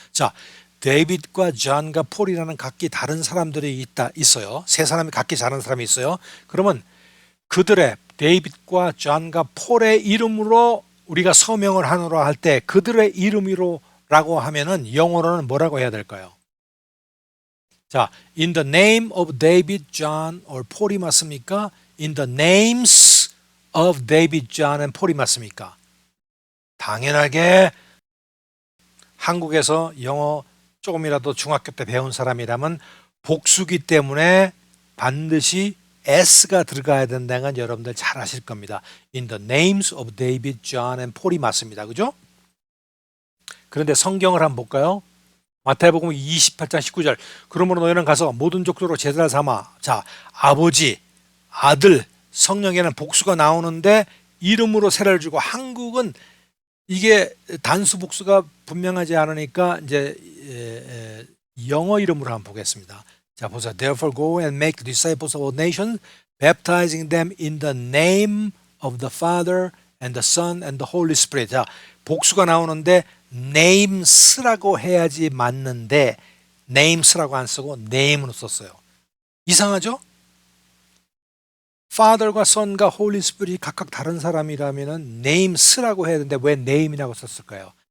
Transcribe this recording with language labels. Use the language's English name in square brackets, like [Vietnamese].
[Korean] 자, 데이빗과 존과 폴이라는 각기 다른 사람들이 있어요. 세 사람이 각기 다른 사람이 있어요. 그러면 그들의 데이빗과 존과 폴의 이름으로 우리가 서명을 하노라 할 때 그들의 이름으로라고 하면은 영어로는 뭐라고 해야 될까요? [English] 자, in the name of David, John or Paul이 [Korean] 맞습니까? [English] In the names of David, John and Paul이 [Korean] 맞습니까? 당연하게 한국에서 영어 조금이라도 중학교 때 배운 사람이라면 복수기 때문에 반드시 S가 들어가야 된다는 건 여러분들 잘 아실 겁니다. [English] In the names of David, John and Paul [Korean] 이 맞습니다. 그죠? 그런데 성경을 한번 볼까요? 마태복음 28장 19절. 그러므로 너희는 가서 모든 족속으로 제자를 삼아. 자, 아버지, 아들, 성령에는 복수가 나오는데 이름으로 세례를 주고, 한국은 이게 단수 복수가 분명하지 않으니까 이제 영어 이름으로 한번 보겠습니다. 자, 보세요. [English] Therefore go and make disciples of all nations, baptizing them in the name of the Father and the Son and the Holy Spirit. [Korean] 자, 복수가 나오는데 names라고 해야지 맞는데 names라고 안 쓰고 name으로 썼어요. 이상하죠? Father과 Son과 Holy Spirit이 각각 다른 사람이라면 names라고 해야 되는데 왜 name이라고 썼을까요?